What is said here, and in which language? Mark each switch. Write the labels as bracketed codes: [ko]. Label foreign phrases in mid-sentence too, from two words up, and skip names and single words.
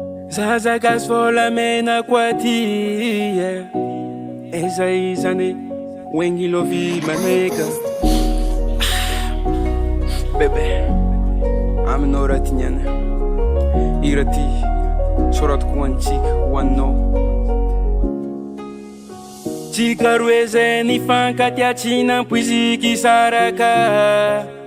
[mg] Zaza gasy volamena koa ty, yeah. Eza izany hoe, [en] when you love me, my nigga. [mg] Bebe, aminao raha ty niany. I raha ty, soratiko ho antsika, ho anao. Tsika roe zay nifankatia tsy nampoiziky saraka.